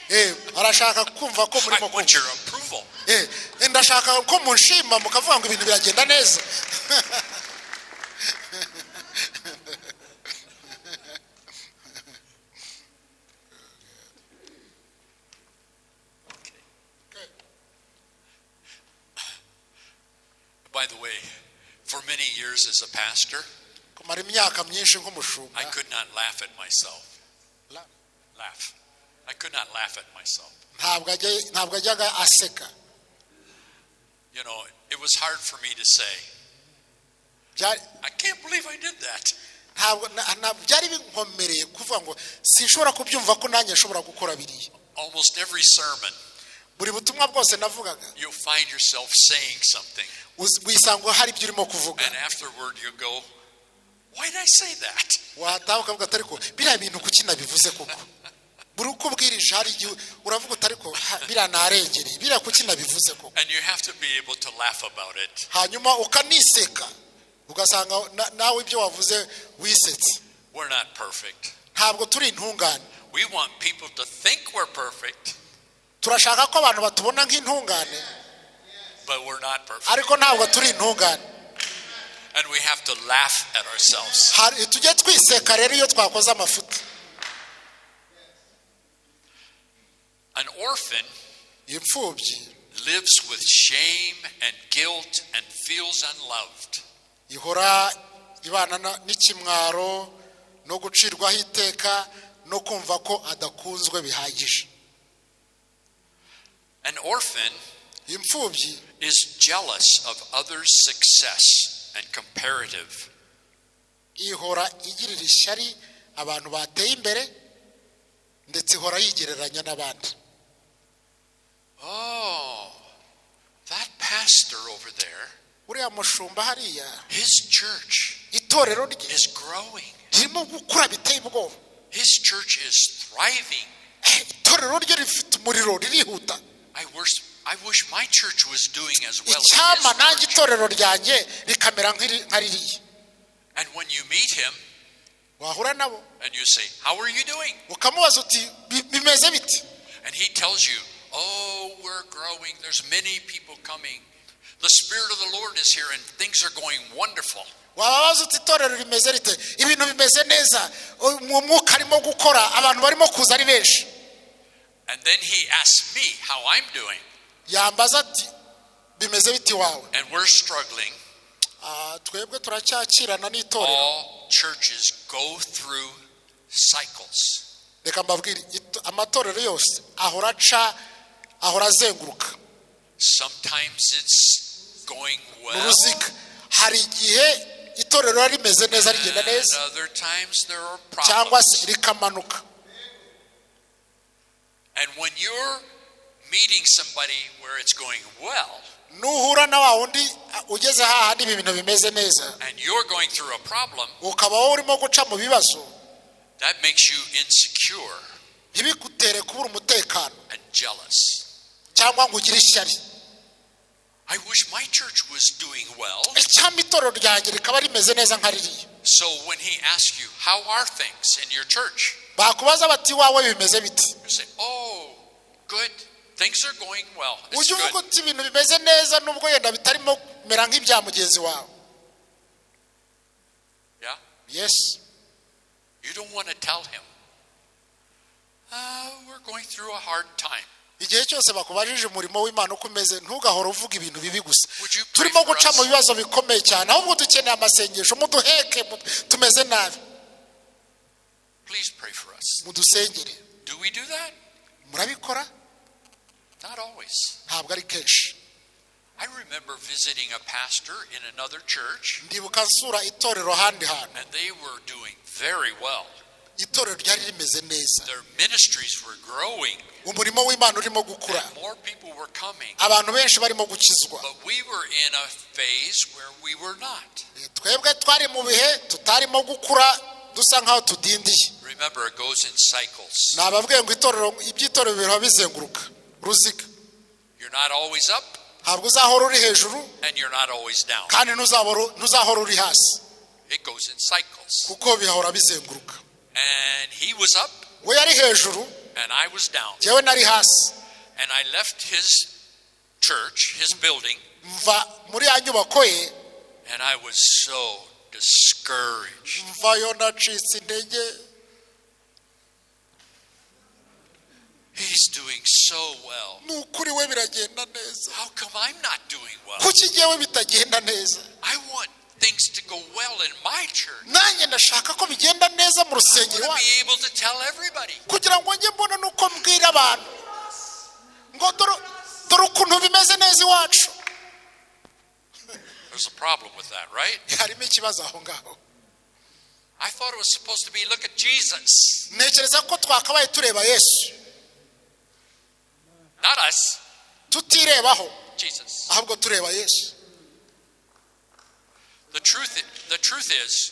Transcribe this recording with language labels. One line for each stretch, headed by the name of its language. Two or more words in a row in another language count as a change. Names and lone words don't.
Kinyarwanda: Arashaka kumva ko
English: I
Kinyarwanda: murimo
English: want your approval.
Kinyarwanda: ndashaka ko munshima mukavuga ngo ibintu biragenda neza.
English: By the way, for many years as a pastor,
Kinyarwanda: Kumara imyaka myinshi nk'umushumba.
English: I could not laugh at myself. Laugh. I could not laugh at myself.
Kinyarwanda: Ntabwo ajyaga aseka.
English: You know, it was hard for me to say, I can't believe I did that.
Kinyarwanda: Byari binkomereye kuvuga ngo sinshobora kubyumva ko nanjye nshobora gukora biriya.
English: Almost every sermon,
Kinyarwanda: Buri butumwa bwose navugaga
English: you'll find yourself saying something.
Kinyarwanda: wisanga hari ibyo urimo kuvuga.
English: And afterward you go, why did I say that?
Kinyarwanda: Wataha ukavuga ati ariko biriya bintu kuki nabivuze koko. Buri uko ubwirije hari igihe uravuga uti ariko biriya narengereye, biriya kuki nabivuze koko.
English: And you have to be able to laugh about it.
Kinyarwanda: Hanyuma ukaniseka ugasanga nawe ibyo wavuze wisetse.
English: We're not perfect.
Kinyarwanda: Ntabwo turi intungane.
English: We want people to think we're perfect,
Kinyarwanda: Turashaka ko abantu batubona nk'intungane,
English: but we're not perfect.
Kinyarwanda: ariko ntabwo turi intungane.
English: And we have to laugh at ourselves.
Kinyarwanda: Tujye twiseka rero iyo twakoze amafuti.
English: An orphan
Kinyarwanda: Imfubyi
English: lives with shame and guilt and feels unloved.
Kinyarwanda: ihora ibana n'ikimwaro no gucirwaho iteka no kumva ko adakunzwe bihagije.
English: An orphan
Kinyarwanda: Imfubyi
English: is jealous of others' success and comparative.
Kinyarwanda: ihora igirira ishyari abantu bateye imbere ndetse ihora yigereranya n'abandi.
English: Oh, that pastor over there,
Kinyarwanda: uriya mushumba hariya
English: his church
Kinyarwanda: itorero rye
English: is growing.
Kinyarwanda: ririmo gukura biteye ubwoba.
English: His church is thriving.
Kinyarwanda: itorero rye rifite umuriro ririhuta.
English: I wish my church was doing as well
Kinyarwanda: icyama
English: as
Kinyarwanda: nanjye
English: his church.
Kinyarwanda: itorero ryanjye rikamera nka ririya.
English: And when you meet him
Kinyarwanda: wahura nabo
English: and you say, how are you doing?
Kinyarwanda: ukamubaza uti bimeze biti?
English: And he tells you, oh, we're growing. There's many people coming. The Spirit of the Lord is here and things are going wonderful.
Kinyarwanda: wababaza uti itorero rimeze rite? ibintu bimeze neza, umwuka arimo gukora, abantu barimo kuza ari benshi.
English: And then he asks me how I'm doing.
Kinyarwanda: yambaza ati bimeze biti wawe?
English: And we're struggling.
Kinyarwanda: twebwe turacyakirana n'itorero.
English: All churches go through cycles.
Kinyarwanda: reka mbabwire amatorero yose ahora azenguruka.
English: Sometimes it's going well.
Kinyarwanda: uruziga hari igihe itorero rimeze neza rigenda
English: And
Kinyarwanda: neza
English: other times there are
Kinyarwanda: cyangwa se
English: problems.
Kinyarwanda: rikamanuka.
English: And when you're meeting somebody where it's going well,
Kinyarwanda: nuhura na wa wundi ugeze hahandi ibintu bimeze neza
English: and you're going through a problem,
Kinyarwanda: ukaba wowe urimo guca mu bibazo,
English: that makes you insecure
Kinyarwanda: ntibigutere kubura umutekano
English: and jealous.
Kinyarwanda: cyangwa ngo ugire ishyari.
English: I wish my church was doing well.
Kinyarwanda: icyampa itorero ryanjye rikaba rimeze neza nka ririya.
English: So when he asks you, how are things in your church?
Kinyarwanda: bakubaza bati wawe bimeze biti?
English: You say, oh, good. Things are going well. It's
Kinyarwanda: ujye uvuga
English: good.
Kinyarwanda: uti ibintu bimeze neza nubwo yenda bitarimo kumera nk'ibya mugenzi wawe.
English: Yeah?
Kinyarwanda: yes.
English: You don't want to tell him, we're going through a hard time.
Kinyarwanda: igihe cyose bakubajije umurimo w'Imana uko umeze ntugahora uvuga ibintu bibi gusa.
English: Would you pray
Kinyarwanda: turimo
English: for
Kinyarwanda: guca mu
English: us?
Kinyarwanda: bibazo bikomeye cyane, ahubwo dukeneye amasengesho, muduheke, tumeze nabi,
English: Please pray for us.
Kinyarwanda: mudusengere.
English: Do we do that?
Kinyarwanda: murabikora?
English: Not always.
Kinyarwanda: ntabwo ari kenshi.
English: I remember visiting a pastor in another church,
Kinyarwanda: ndibuka nsura itorero ahandi hantu,
English: and they were doing very well.
Kinyarwanda: itorero ryari rimeze neza,
English: Their ministries were growing,
Kinyarwanda: umurimo w'Imana urimo gukura,
English: and more people were coming.
Kinyarwanda: abantu benshi barimo gukizwa.
English: But we were in a phase where we were not.
Kinyarwanda: twebwe twari mu bihe tutarimo gukura, dusa nkaho tudindiye.
English: Remember, it goes in cycles.
Kinyarwanda: nababwiye ngo iby'itorero biba bizenguruka uruziga.
English: You're not always up,
Kinyarwanda: ntabwo uzahora uri hejuru
English: and you're not always down.
Kinyarwanda: kandi ntuzahora uri hasi,
English: It goes in cycles.
Kinyarwanda: kuko bihora bizenguruka.
English: And he was up,
Kinyarwanda: we yari hejuru,
English: and I was down.
Kinyarwanda: jyewe nari hasi.
English: And I left his church, his building,
Kinyarwanda: mva muri ya nyubako ye,
English: and I was so discouraged.
Kinyarwanda: mvayo nacitse intege.
English: He's doing so well.
Kinyarwanda: ni ukuri we biragenda neza,
English: How come I'm not doing well?
Kinyarwanda: kuki jyewe bitagenda neza?
English: I want things to go well in my church.
Kinyarwanda: nanjye ndashaka ko bigenda neza mu
English: I
Kinyarwanda: rusengero
English: want to
Kinyarwanda: iwacu,
English: be able to tell everybody.
Kinyarwanda: kugira ngo njye mbona nuko mbwira abantu ngo dore ukuntu bimeze neza iwacu.
English: There's a problem with that, right?
Kinyarwanda: harimo ikibazo aho ngaho.
English: I thought it was supposed to be, look at Jesus,
Kinyarwanda: ntekereza ko twakabaye tureba Yesu,
English: not us,
Kinyarwanda: tutirebaho,
English: Jesus.
Kinyarwanda: ahubwo tureba Yesu.
English: The truth is